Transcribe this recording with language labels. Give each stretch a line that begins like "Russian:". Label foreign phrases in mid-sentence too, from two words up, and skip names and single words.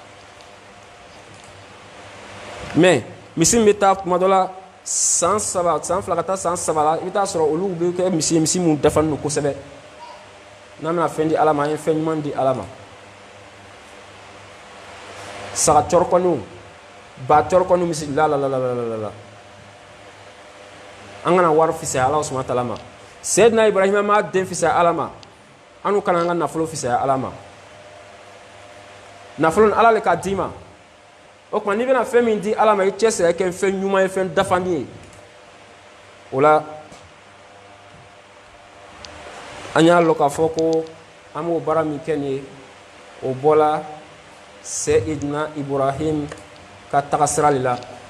Bambara: mais misi min bɛ taa tuma dɔ la san 2 ka taa san 3 la i bɛ taa sɔrɔ olu bɛ kɛ misi mun dafani don kosɛbɛ n'an bɛna fɛn di ala ma an ye fɛn ɲuman di ala ma saga cɔrɔkɔniw ba cɔrɔkɔniw misi la an kana wari fisaya
Arabic: الله سبحانه وتعالى
Bambara: ma Sayyidina Ibrahima ma den fisaya ala ma anu kana an ka nafolo fisaya ala ma nafolo ala le ka d'i ma o kuma n'i bɛna fɛn min di ala ma i cɛsiri kɛ fɛn ɲuman ye fɛn dafani ye o la an y'a lɔn k'a fɔ ko an b'o baara min kɛ nin ye o bɔla Sayyidina Ibrahim ka tagasira de la